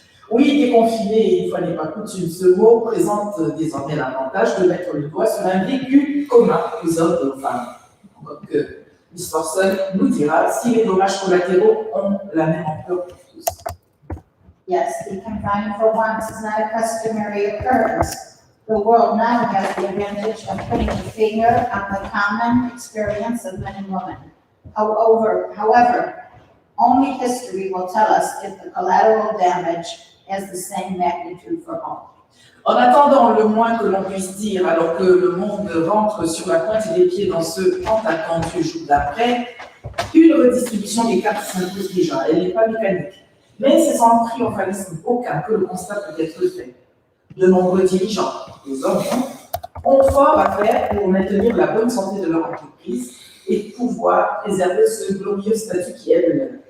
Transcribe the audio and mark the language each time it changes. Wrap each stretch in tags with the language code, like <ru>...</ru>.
<fr>Oui, déconfiné, une fois n'est pas coutume, ce mot présente désormais l'avantage de mettre le doigt sur un vécu commun aux hommes et aux femmes. Donc, Miss Forson nous dira si les dommages collatéraux ont la même ampleur pour tous.</fr> <en>Yes, the confinement for once is not a customary occurrence. The world now has the advantage of putting a finger on the common experience of men and women. However, only history will tell us if the collateral damage has the same magnitude for all.</en> <fr>En attendant, le moins que l'on puisse dire, alors que le monde rentre sur la pointe des pieds dans ce tant attendu jour d'après, une redistribution des cartes s'impose déjà. Elle n'est pas mécanique. Mais c'est sans triomphalisme aucun que le constat peut être fait. De nombreux dirigeants, les hommes, ont fort à faire pour maintenir la bonne santé de leur entreprise et pouvoir préserver ce glorieux statut qui est le leur.</fr>